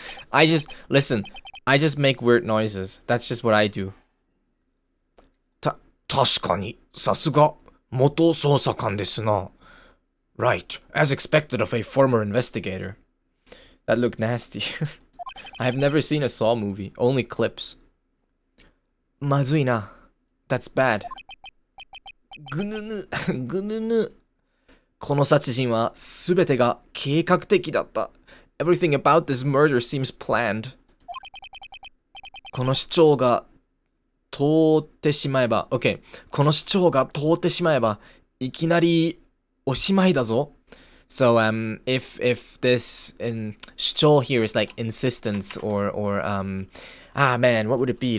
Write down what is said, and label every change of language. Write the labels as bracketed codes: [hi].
[en] I just make weird noises. That's just what I do. [ja] 確かに、さすが、元捜査官ですな. [en] Right, as expected of a former investigator. That looked nasty. I have never seen a Saw movie, only clips. [ja] まずいな. [en] That's bad. [ja] ぐぬぬ、ぐぬぬ. この殺人はすべてが計画的だった. [en] Everything about this murder seems planned. [ja] この主張が通ってしまえば [en] Okay. [ja] この主張が通ってしまえばいきなりおしまいだぞ. [en] So if this 主張 here is like insistence or man, what would it be?